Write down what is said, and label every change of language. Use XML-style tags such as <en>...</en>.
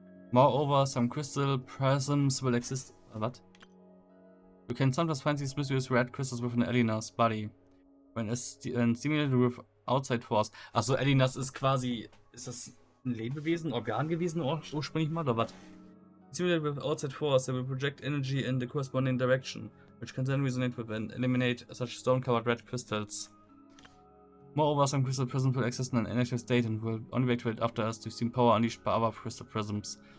<en>Moreover, some crystal prisms will exist. What? You can sometimes find these mysterious red crystals within Elinas body. When stimulated with outside force.</en> <de>Achso, Elinas ist quasi. Ist das ein Lebewesen, Organ gewesen ursprünglich mal, oder was?</de> <en>Stimulated with outside force, they will project energy in the corresponding direction, which can then resonate with and eliminate such stone-covered red crystals. Moreover, some crystal prisms will exist in an inactive state and will only be activated after as to steam power unleashed by other crystal prisms.</en>